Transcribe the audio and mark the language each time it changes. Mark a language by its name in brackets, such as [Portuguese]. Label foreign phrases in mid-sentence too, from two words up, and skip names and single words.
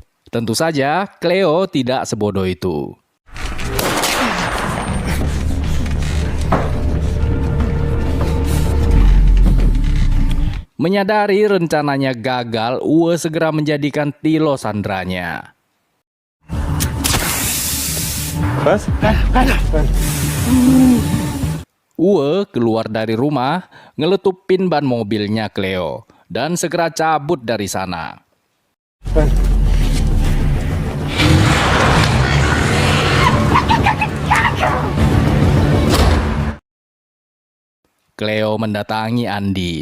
[Indonesian] Tentu saja, Cleo tidak sebodoh itu. Menyadari rencananya gagal, Uwe segera menjadikan Tilo sandranya. [German] Was? [Indonesian] Uwe keluar dari rumah, ngeletupin ban mobilnya Cleo, dan segera cabut dari sana. Cleo mendatangi Andi.